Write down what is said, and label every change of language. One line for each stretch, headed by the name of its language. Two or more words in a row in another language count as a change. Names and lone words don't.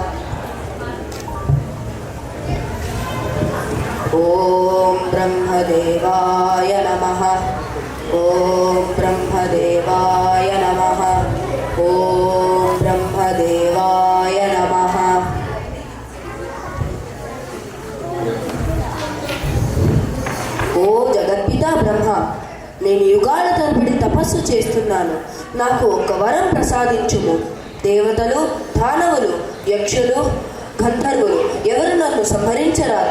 Sanskrit: ॐ ब्रह्मदेवाय नमः। ॐ ब्रह्मदेवाय नमः। ॐ ब्रह्मदेवाय नमः।
Telugu: ఓ జగద్పిత బ్రహ్మ, నేను యుగాల తరబడి తపస్సు చేస్తున్నాను. నాకు ఒక వరం ప్రసాదించుము. దేవతలు, దానవులు, యక్షులు, గంధర్వులు ఎవరు నన్ను సంహరించరాదు.